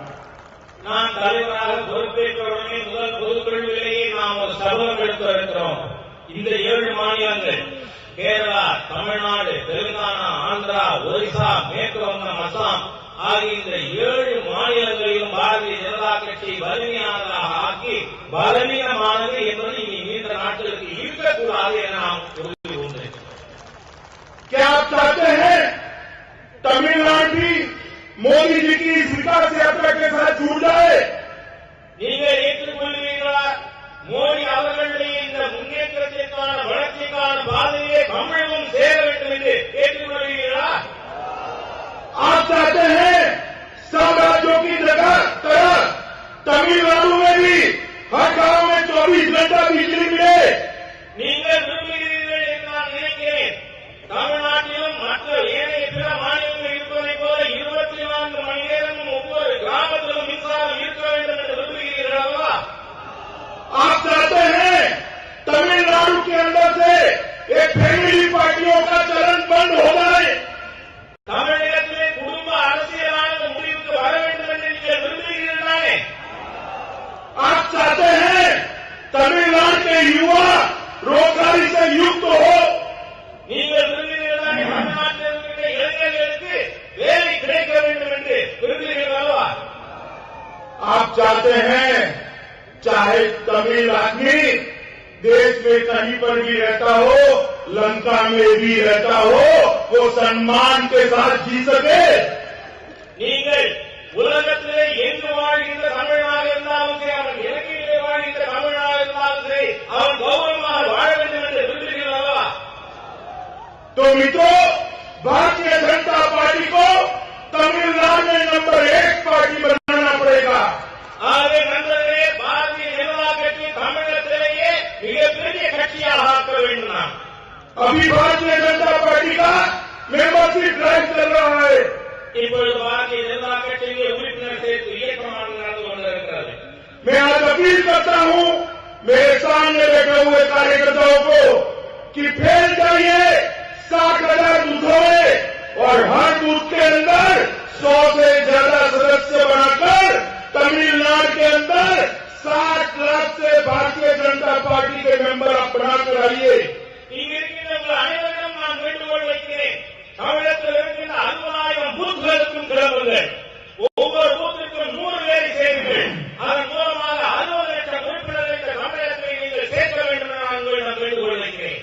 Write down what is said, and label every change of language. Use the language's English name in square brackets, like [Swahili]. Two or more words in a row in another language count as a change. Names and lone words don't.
[Tamil] நான் தலைவராக பொறுப்பேற்ற உடனே முதல் பொதுக்குழுவிலேயே நாம் ஒரு சபதம் எடுத்திருக்கிறோம். இந்த 7 மாநிலங்கள் கேரளா, தமிழ்நாடு, தெலுங்கானா, ஆந்திரா, ஒரிசா, மேற்கு வங்கம், அசாம் ஆகிய இந்த 7 மாநிலங்களிலும் பாரதிய ஜனதா கட்சி வலிமையானதாக ஆக்கி பலவீனமானது என்பது இனி நீண்ட நாட்களுக்கு இருக்கக்கூடாது என நாம் உறுதி கொண்டிருக்கிறோம். [Hindi] क्या आप चाहते हैं तमिलनाडु भी मोदी जी की इस विकास यात्रा के साथ जुड़ जाए? [Tamil] நீங்கள் ஏற்றுக்கொள்வீர்களா? மோடி அவர்களுடைய இந்த முன்னேற்றத்திற்கான வளர்ச்சிக்கான பாதையை தமிழகம் சேர வேண்டும் என்று ஏற்றுக்கொள்வீர்களா? [Hindi] आप चाहते हैं सब राज्यों की तरह तमिलनाडु में भी हर गांव में 24 घंटा बिजली मिले? [Tamil] நீங்கள் விரும்புகிறீர்கள் என்று நான் நினைக்கிறேன். தமிழ்நாட்டிலும் மற்ற ஏனைய பிற மாநிலங்களில் இருப்பதைப் போல 24 மணி நேரமும் ஒவ்வொரு கிராமத்திலும் மின்சாரம் இருக்க வேண்டும் என்று விரும்புகிறீர்கள் அல்லவா? [Hindi] आप चाहते हैं तमिलनाडु के अंदर से एक [English] family parties [Hindi] का चलन बंद हो जाए? [Tamil] தமிழகத்திலே குடும்ப அரசியலானது முடிவுக்கு வர வேண்டும் என்று நீங்கள் விரும்புகிறீர்களே? [Hindi] आप चाहते हैं तमिलनाडु के युवा रोजगारी से युक्त हो? [Tamil] நீங்கள் விரும்புகிறீர்களே தமிழ்நாட்டில் இருக்கிற இளைஞர்களுக்கு வேலை கிடைக்க வேண்டும் என்று விரும்புகிறீர்களா? [Hindi] आप चाहते हैं चाहे तमिल आदमी देश में कहीं पर भी रहता हो, लंका में भी रहता हो, वो सम्मान के साथ जी सके? [Tamil] நீங்கள் உலகத்திலே எங்கு வாழ்கின்ற தமிழனாக இருந்தாலும் சரி, அவன் இலங்கையிலே வாழ்கின்ற தமிழனாக இருந்தாலும் சரி, அவன் கௌரவமாக வாழ வேண்டும் என்று விரும்புகிறீர்களா? [Hindi] तो मित्रों, भारतीय जनता पार्टी को तमिलनाडु में [English] number 1 party [Hindi] बनाना पड़ेगा। [Tamil] ஆகவே நண்பர்களே, பாரதிய ஜனதா கட்சி தமிழகத்திலேயே மிகப்பெரிய கட்சியாக ஆக்க வேண்டும். நாம் [Hindi] अभी भारतीय जनता पार्टी का [English] membership drive [Hindi] चल रहा है। [Tamil] இப்பொழுது பாரதிய ஜனதா கட்சியிலே உறுப்பினர் சேர்த்து இயக்கமாக நடந்து கொண்டிருக்கிறது. [Hindi] मैं आज अपील करता हूं मेरे सामने बैठे हुए कार्यकर्ताओं को कि फैल जाइए 60,000 बूथों में और हर बूथ के अंदर 100 से ज्यादा सदस्य बनाकर तमिलनाडु के अंदर 60 लाख से भारतीय जनता पार्टी के मेंबर आप बनाकर आइए। [Tamil] இங்க இருக்கின்ற உங்கள் அனைவரிடம் நான் வேண்டுகோள் வைக்கிறேன். தமிழகத்தில் இருக்கின்ற 60,000 பூத்துகளுக்கும் கிளம்புங்கள். ஒவ்வொரு பூத்திற்கும் 100 பேரை சேருங்கள். அதன் மூலமாக 60 லட்சம் உறுப்பினர்கள் இந்த தமிழகத்தை நீங்கள் சேர்க்க வேண்டும் என நான் உங்களிடம் வேண்டுகோள் வைக்கிறேன்.